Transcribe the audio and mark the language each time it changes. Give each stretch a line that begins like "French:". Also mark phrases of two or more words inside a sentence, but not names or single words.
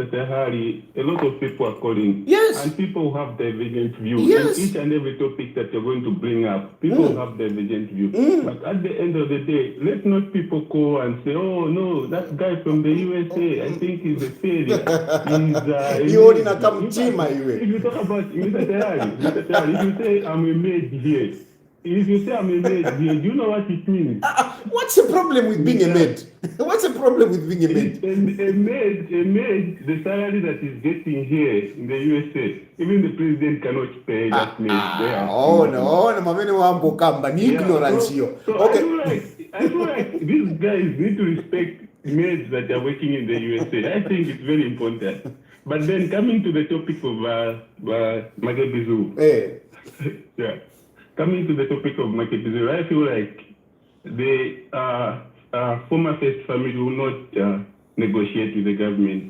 English: Tahari, a lot of people are calling. Yes. And people have divergent views. Yes. And each and every topic that you're going to bring up, people have divergent views. But at the end of the day, let not people call and say, oh no, that guy from the USA, I think he's a failure.
Bemba: na kamtima iwe.
English: If you talk about Mr. Terari, if you say I'm a maid here, if you say I'm a maid here, do you know what it means? What's the problem with being a maid? What's the problem with being a maid? A maid, the salary that is getting here in the USA, even the president cannot pay that maid there. No,
Bemba: mamene wambo kamba ni ignorance yo.
English: Okay. I feel like these guys need to respect maids that are working in the USA. I think it's very important. But then coming to the topic of Makebi. Yeah. Coming to the topic of Makebi, I feel like the former first family will not negotiate with the government.